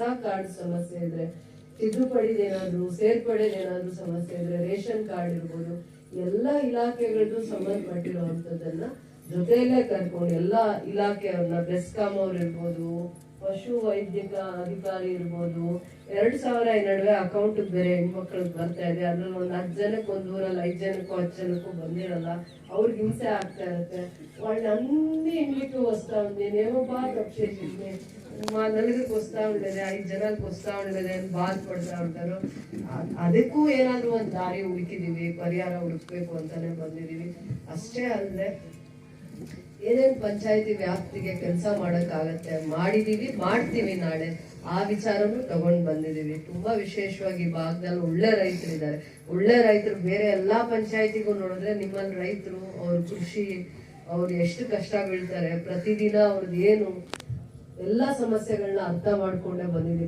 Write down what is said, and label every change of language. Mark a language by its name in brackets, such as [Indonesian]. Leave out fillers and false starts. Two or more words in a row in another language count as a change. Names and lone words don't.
[Kannada] ಕಾರ್ಡ್ ಸಮಸ್ಯೆ ಇದ್ರೆ, ತಿದ್ದುಪಡಿದೇನಾದ್ರು ಸೇರ್ಪಡೆದೇನಾದ್ರು ಸಮಸ್ಯೆ ಇದ್ರೆ, ರೇಷನ್ ಕಾರ್ಡ್ ಇರ್ಬೋದು, ಎಲ್ಲ ಇಲಾಖೆಗಳಿಗೂ ಸಂಬಂಧಪಟ್ಟಿರುವಂತದನ್ನ ಜೊತೆಯಲ್ಲೇ ಕರ್ಕೊಂಡು ಎಲ್ಲಾ ಇಲಾಖೆಯವ್ರನ್ನ, ಬೆಸ್ಕಾಂ ಅವ್ರು ಇರ್ಬೋದು, ಪಶು ವೈದ್ಯಕ ಅಧಿಕಾರಿ ಇರ್ಬೋದು, 2000 ಈ ನಡುವೆ ಅಕೌಂಟ್ ಬೇರೆ ಹೆಣ್ಮಕ್ಳಿಗೆ ಬರ್ತಾ ಇದೆ, ಅದ್ರಲ್ಲಿ ಒಂದು 10 ಜನಕ್ಕೆ ಒಂದು ಊರಲ್ಲಿ 5 ಜನಕ್ಕೂ 10 ಜನಕ್ಕೂ ಬಂದಿರಲ್ಲ, ಅವ್ರಿಗೆ ಹಿಂಸೆ ಆಗ್ತಾ ಇರುತ್ತೆ. [Telugu] వాళ్ళు అన్ని ఇంటికి వస్తా ఉంది, నేనేమో బాగా తప్పేసింది, మా నలుగురికి వస్తా ఉండేది, 5 జనాలకు వస్తా ఉండేది అని బాధಪಡ್ತಾ ఉంటారు. [Kannada] ಅದಕ್ಕೂ ಏನಾದ್ರು ಒಂದು ದಾರಿ ಹುಡುಕಿದೀವಿ, ಪರಿಹಾರ ಹುಡುಕ್ಬೇಕು ಅಂತಾನೆ ಬಂದಿದೀವಿ. ಅಷ್ಟೇ ಅಲ್ಲದೆ ಏನೇನ್ ಪಂಚಾಯತಿ ವ್ಯಾಪ್ತಿಗೆ ಕೆಲಸ ಮಾಡಕ್ಕಾಗತ್ತೆ ಮಾಡಿದೀವಿ, ಮಾಡ್ತೀವಿ ನಾಳೆ, ಆ ವಿಚಾರನು ತಗೊಂಡ್ ಬಂದಿದೀವಿ. ತುಂಬಾ ವಿಶೇಷವಾಗಿ ಭಾಗದಲ್ಲಿ ಒಳ್ಳೆ ರೈತರಿದ್ದಾರೆ. ಒಳ್ಳೆ ರೈತರು ಬೇರೆ ಎಲ್ಲಾ ಪಂಚಾಯತಿಗೂ ನೋಡಿದ್ರೆ ನಿಮ್ಮಲ್ಲಿ ರೈತರು ಅವ್ರ ಕೃಷಿ ಅವ್ರು ಎಷ್ಟು ಕಷ್ಟ ಬೀಳ್ತಾರೆ, ಪ್ರತಿದಿನ ಅವ್ರದ್ದು ಏನು ಎಲ್ಲಾ ಸಮಸ್ಯೆಗಳನ್ನ ಅರ್ಥ ಮಾಡ್ಕೊಂಡೇ ಬಂದಿದ್ದೀವಿ.